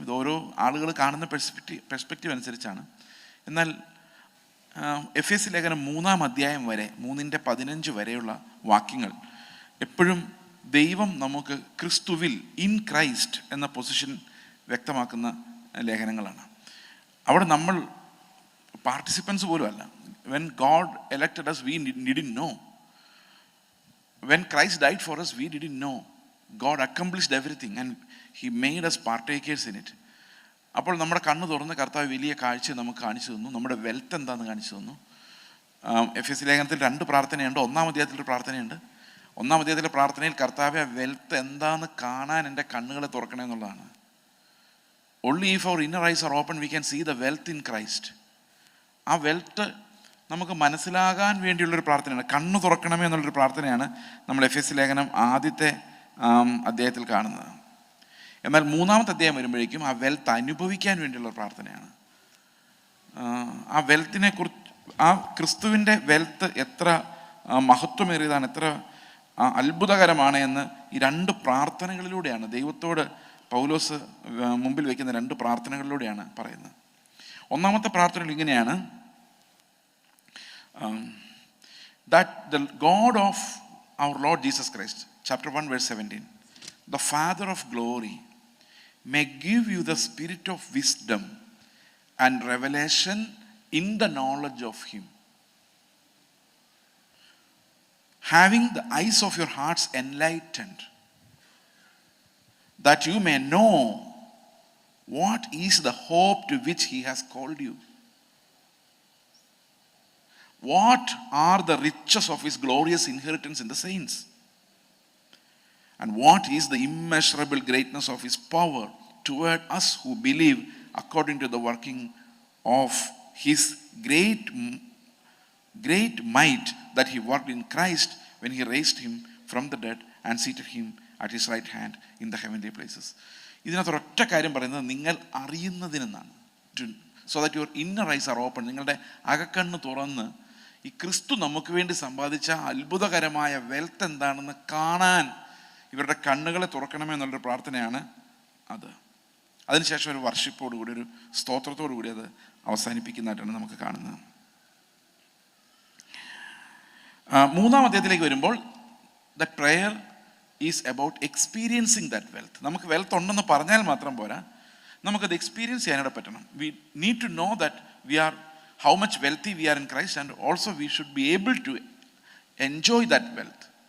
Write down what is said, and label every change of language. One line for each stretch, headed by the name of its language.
Malayalam: ഇത് ഓരോ ആളുകൾ കാണുന്ന പെർസ്പെക്റ്റീവ് അനുസരിച്ചാണ്. എന്നാൽ എഫെസ്യ ലേഖനം 3-ാം അധ്യായം വരെ, 3:15 വരെയുള്ള വാക്യങ്ങൾ എപ്പോഴും ദൈവം നമുക്ക് ക്രിസ്തുവിൽ, ഇൻ ക്രൈസ്റ്റ് എന്ന പൊസിഷൻ വ്യക്തമാക്കുന്ന ലേഖനങ്ങളാണ്. അവിടെ നമ്മൾ പാർട്ടിസിപ്പൻസ് പോലും അല്ല.
English: When God elected us, we didn't know. When Christ died for us, we didn't know. God accomplished everything and He made us partakers in it.
Malayalam: അപ്പോൾ നമ്മുടെ കണ്ണ് തുറന്ന് കർത്താവ് വലിയ കാഴ്ച നമുക്ക് കാണിച്ചു തന്നു. നമ്മുടെ വെൽത്ത് എന്താണെന്ന് കാണിച്ചു തന്നു. എഫെസ്യ ലേഖനത്തിൽ 2 പ്രാർത്ഥനയുണ്ട്. 1-ാം അധ്യായത്തിലൊരു പ്രാർത്ഥനയുണ്ട്. 1-ാം അധ്യായത്തിലെ പ്രാർത്ഥനയിൽ കർത്താവെ വെൽത്ത് എന്താണെന്ന് കാണാൻ എൻ്റെ കണ്ണുകളെ തുറക്കണേ എന്നുള്ളതാണ്.
English: Only if our inner eyes are open, we can see the wealth in Christ.
Malayalam: ആ വെൽത്ത് നമുക്ക് മനസ്സിലാകാൻ വേണ്ടിയുള്ളൊരു പ്രാർത്ഥനയാണ്. കണ്ണ് തുറക്കണമേ എന്നുള്ളൊരു പ്രാർത്ഥനയാണ് നമ്മൾ എഫെസ്യ ലേഖനം ആദ്യത്തെ അധ്യായത്തിൽ കാണുന്നത്. എന്നാൽ 3-ാമത്തെ അധ്യായം വരുമ്പോഴേക്കും ആ വെൽത്ത് അനുഭവിക്കാൻ വേണ്ടിയുള്ള പ്രാർത്ഥനയാണ്. ആ വെൽത്തിനെ കുറിച്ച്, ആ ക്രിസ്തുവിൻ്റെ വെൽത്ത് എത്ര മഹത്വമേറിയതാണ്, എത്ര അത്ഭുതകരമാണ് എന്ന് ഈ 2 പ്രാർത്ഥനകളിലൂടെയാണ്, ദൈവത്തോട് പൗലോസ് മുമ്പിൽ വയ്ക്കുന്ന 2 പ്രാർത്ഥനകളിലൂടെയാണ് പറയുന്നത്. 1-ാമത്തെ പ്രാർത്ഥനയിൽ ഇങ്ങനെയാണ്,
English: that the God of our Lord Jesus Christ, chapter 1 verse 17, the Father of glory, may give you the spirit of wisdom and revelation in the knowledge of Him, having the eyes of your hearts enlightened, that you may know what is the hope to which He has called you, what are the riches of His glorious inheritance in the saints, and what is the immeasurable greatness of His power toward us who believe, according to the working of His great might that He worked in Christ when He raised Him from the dead and seated Him at His right hand in the heavenly places.
Malayalam: ഇതിനകത്ത് ഒറ്റ കാര്യം പറയുന്നത്, നിങ്ങൾ അറിയുന്നതിനെന്നാണ്.
English: So that your inner eyes are open.
Malayalam: നിങ്ങളുടെ അകക്കണ്ണ് തുറന്ന് ഈ ക്രിസ്തു നമുക്ക് വേണ്ടി സമ്പാദിച്ച അത്ഭുതകരമായ വെൽത്ത് എന്താണെന്ന് കാണാൻ ഇവരുടെ കണ്ണുകളെ തുറക്കണമെന്നുള്ളൊരു പ്രാർത്ഥനയാണ് അത്. അതിനുശേഷം ഒരു വർഷിപ്പോടുകൂടി, ഒരു സ്തോത്രത്തോടു കൂടി അത് അവസാനിപ്പിക്കുന്നതായിട്ടാണ് നമുക്ക് കാണുന്നത്. 3-ാം അധ്യായത്തിലേക്ക് വരുമ്പോൾ,
English: The prayer is about experiencing that wealth.
Malayalam: നമുക്ക് വെൽത്ത് ഉണ്ടെന്ന് പറഞ്ഞാൽ മാത്രം പോരാ, നമുക്കത് എക്സ്പീരിയൻസ് ചെയ്യാനായിട്ട് പറ്റണം.
English: We need to know that we are how much wealthy we are in Christ, and also we should be able to enjoy that wealth.